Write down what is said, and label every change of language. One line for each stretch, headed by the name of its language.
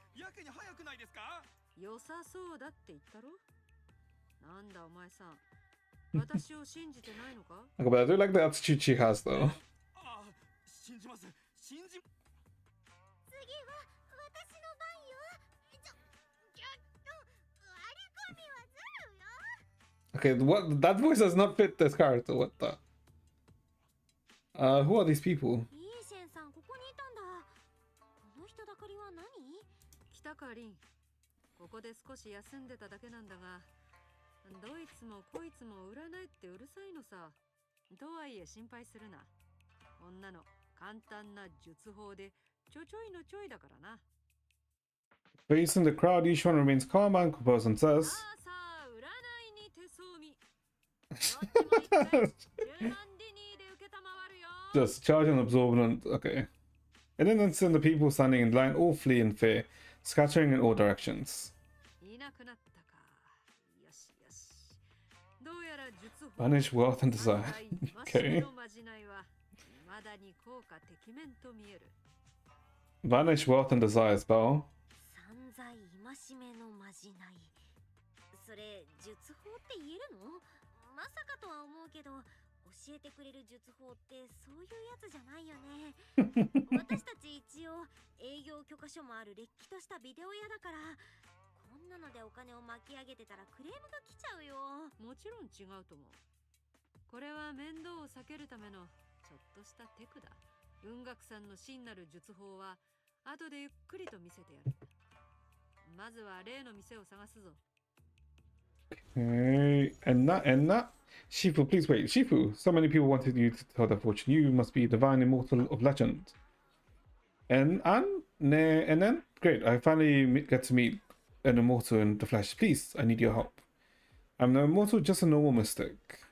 Japanese: やけに早くないですか？良さそうだって言ったろ？なんだお前さん。私を信じてないのか？
English: Okay, but I do like the attitude she has though.
Japanese: ああ、信じます。信じ。次は私の番よ。ちょっと割り込みはずるよ。
English: Okay, what? That voice does not fit this character. What the? Who are these people?
Japanese: イーシェンさん、ここにいたんだ。この人だかりは何？来たかリン。ここで少し休んでただけなんだが、どいつもこいつも占いってうるさいのさ。とはいえ心配するな。こんなの簡単な術法でちょちょいのちょいだからな。
English: Facing the crowd, each one remains calm and composed and
Japanese: さ
English: says,
Japanese: あさあ、占いに手相見。どっちも一回10万ディニーで受けたまわるよ。
English: just charge and absorb and okay. In an instant, the people standing in line all flee in fear, scattering in all directions.
Japanese: いなくなったか。よしよし。どうやら術法
English: Banish wealth and desire.
Japanese: 犯罪
English: Okay.
Japanese: のまじないは未だに効果てきめんと見える。
English: Banish wealth and desire spell.
Japanese: 散財戒めのまじない。それ術法って言えるの？まさかとは思うけど、教えてくれる術法ってそういうやつじゃないよね。私たち一応営業許可書もあるれっきとしたビデオ屋だから、こんなのでお金を巻き上げてたらクレームが来ちゃうよ。もちろん違うと思う。これは面倒を避けるためのちょっとしたテクだ。雲岳さんの真なる術法は後でゆっくりと見せてやる。まずは例の店を探すぞ。
English: Okay, and that. Shifu, please wait. Shifu, so many people wanted you to tell their fortune. You must be divine immortal of legend. And then, great. I finally get to meet an immortal in the flesh. Please, I need your help. I'm no immortal, just a normal mystic.